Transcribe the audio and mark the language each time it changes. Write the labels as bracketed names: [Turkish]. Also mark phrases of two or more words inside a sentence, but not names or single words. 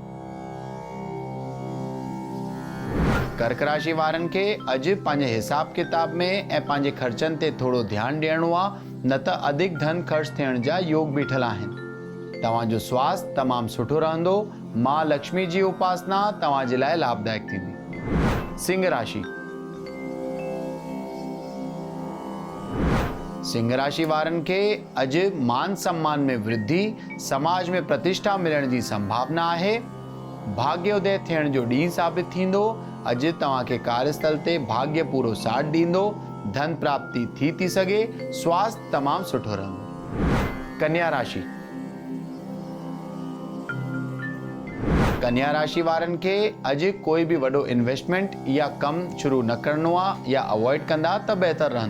[Sindhi] कर्क राशि वारनि खे अॼु पंहिंजे हिसाब किताब में ऐं पंहिंजे ख़र्चनि ते थोरो ध्यानु ॾियणो आहे, न त अधिक धन ख़र्च थियण जा योग बीठल आहिनि। तव्हांजो स्वास्थ्य तमामु सुठो रहंदो। मां लक्ष्मी जी उपासना तव्हां जे लाइ लाभदायक थींदी। सिंह राशि। सिंह राशि वारनि खे अॼु मान सम्मान में वृद्धि, समाज में प्रतिष्ठा मिलण जी संभावना आहे। भाग्योदय थियण जो ॾींहुं साबित थींदो। अॼु तव्हांखे कार्यस्थल ते भाग्य पूरो साथ ॾींदो। धन प्राप्ति थी सघे। स्वास्थ्य तमामु सुठो रहंदो। कन्या राशि। कन्या राशि वारनि खे अॼु कोई बि वॾो इन्वेस्टमेंट या कमु शुरू न करणो आहे या अवॉइड कंदा त बहितर रहंदो।